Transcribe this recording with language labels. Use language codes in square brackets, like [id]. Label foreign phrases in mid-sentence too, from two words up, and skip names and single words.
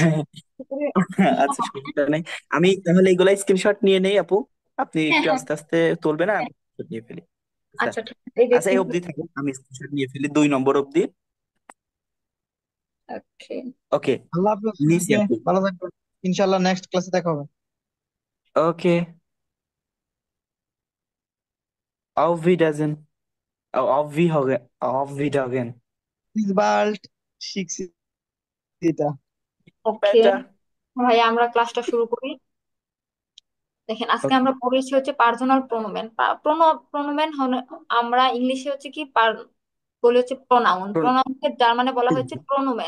[bn] আচ্ছা, সমস্যা নেই, আমি তাহলে এগুলা স্ক্রিনশট নিয়ে নেই আপু, আপনি হ্যাঁ একটু হ্যাঁ আস্তে আস্তে তুলবেন, আমি হ্যাঁ। screenshot নিয়ে ফেলি। আচ্ছা। আচ্ছা ঠিক আছে, এই যে আচ্ছা, এই অবধি থাকুন, আমি স্ক্রিনশট নিয়ে ফেলি 2 নম্বর অবধি। ওকে। ওকে, আল্লাহ হাফেজ নিছি সবাইকে, আপু। ভালো থাকবেন। ইনশাল্লাহ নেক্সট ক্লাসে দেখা হবে। ওকে, [de] auf Wiedersehen, auf Wiedersehen, auf Wiedersehen, [bn] প্লিজ বাল্ট শিখছি এটা। ওকে später। ভাই, আমরা ক্লাসটা শুরু করি। দেখেন আজকে ওকে, আমরা পড়েছি হচ্ছে [de] Personal Pronomen. [bn] প্রোনোমেন আমরা ইংলিশে হচ্ছে কি বলি হচ্ছে প্রোনাউন, প্রোনাউনকে জার্মানে বলা হচ্ছে প্রোনোমেন।